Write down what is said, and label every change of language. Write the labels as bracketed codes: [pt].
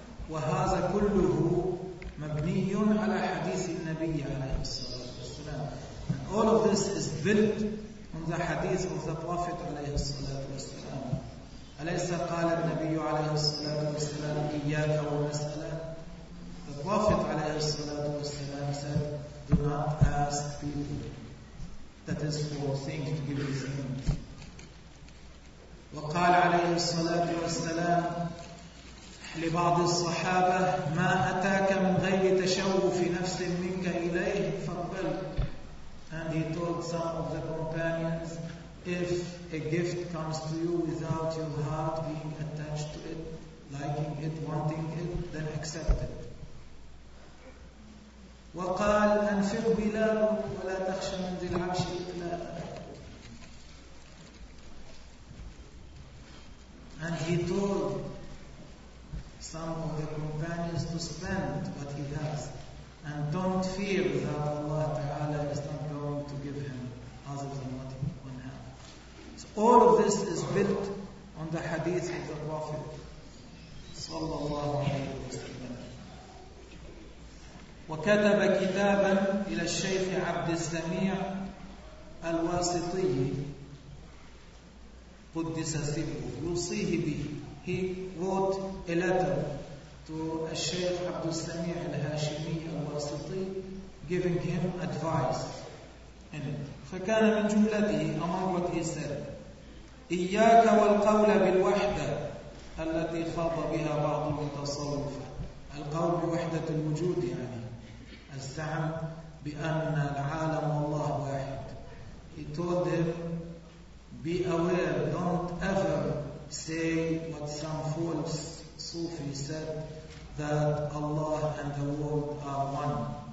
[ar] وهذا كله مبني على حديث النبي عليه الصلاة والسلام. [en] And all of this is built on the hadith of the Prophet [ar] عليه الصلاة والسلام. أليس قال النبي عليه الصلاة والسلام إياك ومسألة. [en] The Prophet [ar] عليه الصلاة والسلام [en] said, do not ask people. That is for things to give you things. [ar] وقال عليه الصلاة والسلام لبعض الصحابة ما أتاك من غير تشوف نفس منك إليه فقبل. [en] And he told some of the companions, if a gift comes to you without your heart being attached to it, liking it, wanting it, then accept it. [ar] وقال أنفق بلال ولا تخش من ذي العرش إقلاء. [en] And he told some of the companions to spend what he has and don't fear that Allah Ta'ala is not going to give him other than what he can have. So all of this is built on the hadith of the Prophet [ar] sallallahu alayhi wa sallam. وكتب كتابا إلى الشيخ عبد السميع الواسطي قدس سره يوصيه به. [en] He wrote a letter to Sheikh Abdul Sami al-Hashimi al-Wasiti, giving him advice in it. [ar] فكان من جملته [en] among what he said, [ar] إياك والقول بالوحدة التي خاض بها بعض المتصوفة. القول بوحدة الوجود يعني الزعم بأن العالم والله واحد. [en] He told him, be aware, don't ever say what some fools Sufi said, that Allah and the world are one.